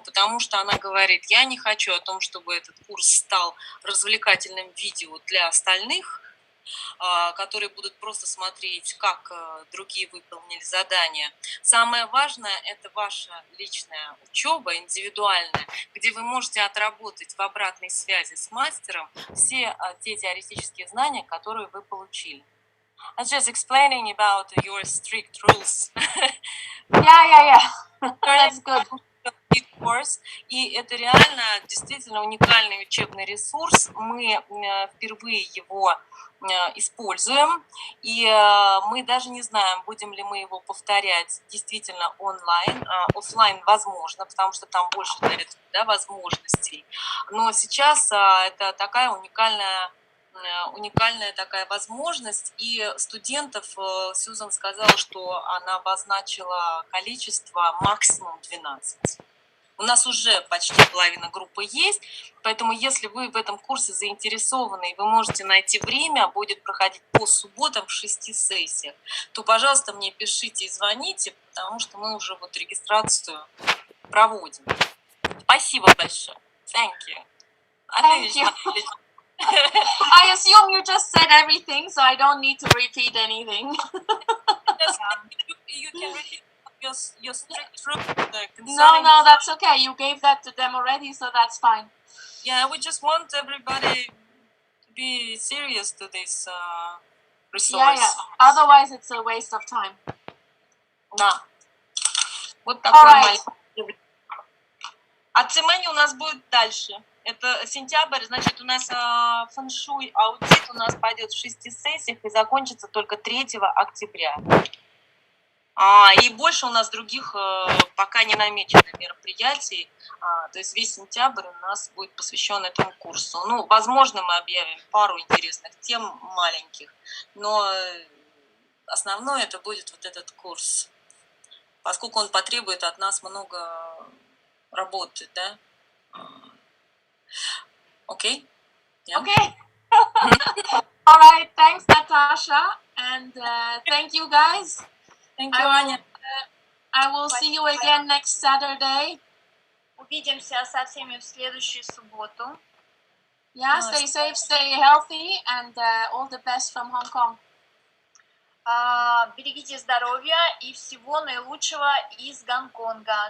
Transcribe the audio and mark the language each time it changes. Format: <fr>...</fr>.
<ru>Потому что она говорит, я не хочу о том, чтобы этот курс стал развлекательным видео для остальных, которые будут просто смотреть, как другие выполнили задания. Самое важное – это ваша личная учеба, индивидуальная, где вы можете отработать в обратной связи с мастером все те теоретические знания, которые вы получили.</ru> <en>I was just explaining about your strict rules. Yeah. That's good. Course.</en> <ru>И это реально действительно уникальный учебный ресурс. Мы впервые его используем, и мы даже не знаем, будем ли мы его повторять действительно онлайн. Оффлайн возможно, потому что там больше для этого, да, возможностей. Но сейчас это такая уникальная такая возможность, и студентов Сьюзан сказала, что она обозначила количество максимум 12. У нас уже почти половина группы есть, поэтому если вы в этом курсе заинтересованы, и вы можете найти время, будет проходить по субботам в 6 сессиях, то, пожалуйста, мне пишите и звоните, потому что мы уже вот регистрацию проводим. Спасибо большое.</ru> <en>Thank you. Thank you. I assume you just said everything, so I don't need to repeat anything. You can repeat your truth concerning... No, that's okay. You gave that to them already, so that's fine. Yeah, we just want everybody to be serious to this resource. Yeah. Otherwise, it's a waste of time.</en> <ru>Да. Вот такой маленький. А цемени у нас будет дальше. Это сентябрь, значит, у нас фэн-шуй аудит у нас пойдет в 6 сессиях и закончится только 3 октября. И больше у нас других пока не намечено мероприятий. То есть весь сентябрь у нас будет посвящен этому курсу. Ну, возможно, мы объявим пару интересных тем маленьких, но основное это будет вот этот курс, поскольку он потребует от нас много работы, да?</ru> <en>Окей? Yeah. Okay. All right. Thanks, Natasha, and thank you, guys. Thank you, Аня. I will see you again next Saturday.</en> <ru>Увидимся со всеми в следующую субботу.</ru> <en>Yeah, stay safe, stay healthy, and all the best from Hong Kong.</en> <ru>Берегите здоровья и всего наилучшего из Гонконга.</ru>